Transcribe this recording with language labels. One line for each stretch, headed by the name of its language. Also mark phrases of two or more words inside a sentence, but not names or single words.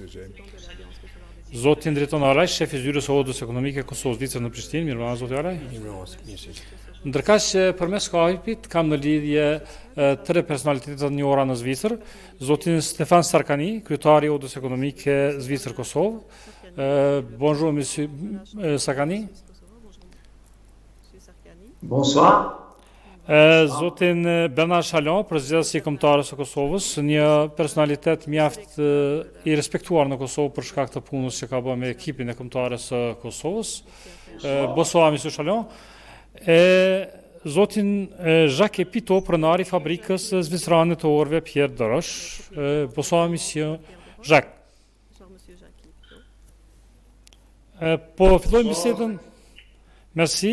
Albanian: Zotin Driton Araj, shef i zyrës së odës ekonomike Kosovës Zvicër në Prishtinë. Mirë zotin Araj. Ndërkaq që përmes Skype-it kam në lidhje tre personalitetet të njohura në Zvicër, zotin Stefan Sarkani, kryetari i odës ekonomike Zvicër Kosovë.
French: Bonjour monsieur Sarkani. Bonsoir.
Albanian: Zotin Bernard Shalon, prezidenti i Kombëtarës së Kosovës, një personalitet mjaft i respektuar në Kosovë për shkak të punës që ka bërë me ekipin e Kombëtarës së Kosovës.
French: Bonsoir monsieur Shalon.
Albanian: Zotin Jacques Pito, pronari i fabrikës zvicerane të orëve Pierre Dorosh.
French: Bonsoir monsieur Jacques.
Albanian: Po fillojmë bisedën. Merci.